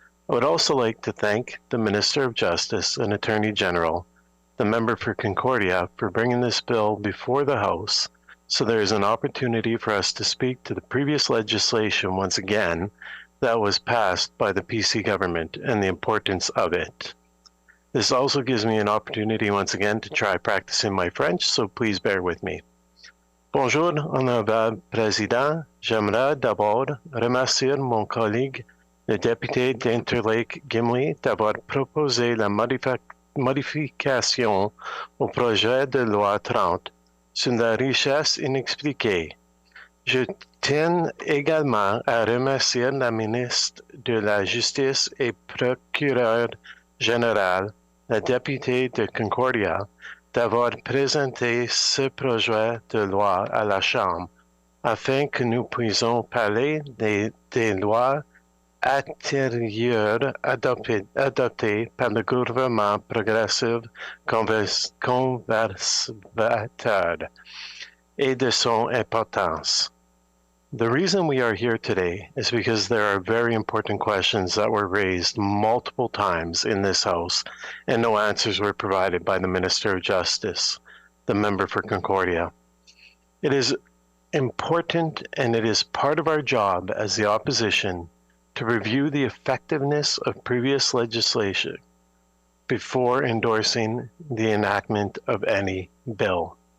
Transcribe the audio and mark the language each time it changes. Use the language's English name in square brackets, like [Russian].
[English] I would also like to thank the Minister of Justice and Attorney General, the member for Concordia, for bringing this bill before the House, so there is an opportunity for us to speak to the previous legislation once again that was passed by the PC government and the importance of it. This also gives me an opportunity once again to try practicing my French, so please bear with me. [French] Bonjour, Honorable Président. J'aimerais d'abord remercier mon collègue, le député d'Interlake Gimli, d'avoir proposé la modification au projet de loi 30 sur la richesse inexpliquée. Je tiens également à remercier la ministre de la Justice et procureur général, la députée de Concordia, d'avoir présenté ce projet de loi à la Chambre afin que nous puissions parler des lois antérieures adoptées par le gouvernement progressif conservateur et de son importance. [English] The reason we are here today is because there are very important questions that were raised multiple times in this House, and no answers were provided by the Minister of Justice, the member for Concordia. It is important, and it is part of our job as the opposition to review the effectiveness of previous legislation before endorsing the enactment of any bill.